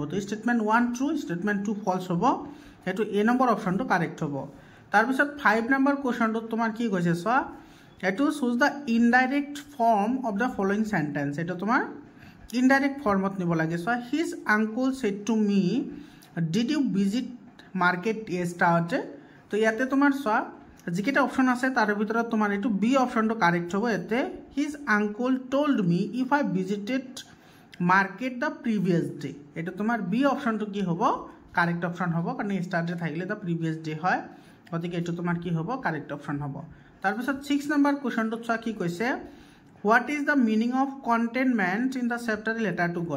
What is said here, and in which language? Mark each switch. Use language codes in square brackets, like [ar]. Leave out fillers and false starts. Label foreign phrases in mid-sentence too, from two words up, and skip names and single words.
[as] তো [en] statement 1 true, statement 2 false [as] হ'ব, সেইটো এ নম্বৰ অপশ্যনটো কাৰেক্ট হ'ব। তাৰপিছত 5 নম্বৰ কুৱেশ্যনটোত তোমাৰ কি কৈছে চোৱা, এইটো [en] choose the indirect form of the following sentence. [as] এইটো তোমাৰ [en] indirect form [as] নিব লাগে। চোৱা, [en] his uncle said to me did you visit market yesterday. [as] তো ইয়াতে তোমাৰ চোৱা, যিকেইটা অপশ্যন আছে তাৰে ভিতৰত তোমাৰ এইটো বি অপশ্যনটো কাৰেক্ট হ'ব। ইয়াতে [en] his uncle told me if I visited market the previous day. [as] এইটো তোমাৰ বি অপশ্যনটো কি হ'ব? [en] correct option [as] হ'ব, কাৰণ ষ্টাৰডে থাকিলে [en] the previous day [as] হয়, গতিকে এইটো তোমাৰ কি হ'ব? [en] correct option [as] হ'ব। তাৰপিছত 6 নম্বৰ কুৱেশ্যনটোত চোৱা কি কৈছে, [en] what is the meaning of containment in the chapter Letter to God.